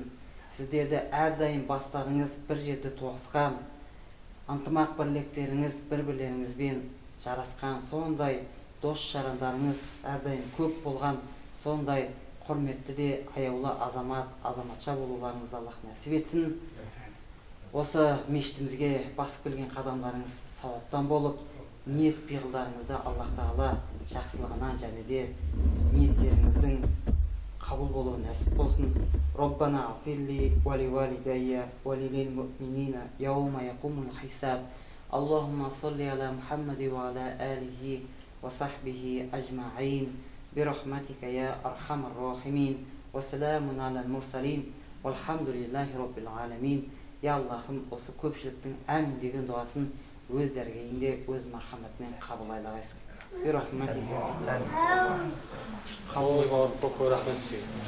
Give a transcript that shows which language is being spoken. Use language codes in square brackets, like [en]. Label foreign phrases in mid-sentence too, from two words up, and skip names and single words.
[kk] Сіздерді әрдайым бастарыңыз бір жерде тоғысқан, ынтымақ бірліктеріңіз бір-бірлеріңізбен жарасқан, сондай дос жарандарыңыз әрдайым көп болған, сондай құрметті де аяулы азаматша болуларыңыз Аллах нәсіп етсін. Осы мешітімізге басып келген қадамдарыңыз сауаптан болып, ниет пиғылдарыңызды Аллах Тағала жақсылығынан және де ниеттеріңіздің қабыл болуы нәсіп болсын. [ar] ربنا اغفر لي ولوالدي وللمؤمنين يوم يقوم الحساب. اللهم صل على محمد وعلى آله وصحبه أجمعين برحمتك يا أرحم الراحمين. وسلام على المرسلين والحمد لله رب العالمين. [kk] Я Аллахым, осы көпшіліктің әмін деген дұғасын өз дәргейінде, өз мархаматымен қабыл айлағайсың. Бирахматика. Қабыл болғаныңызға рахмет сізге.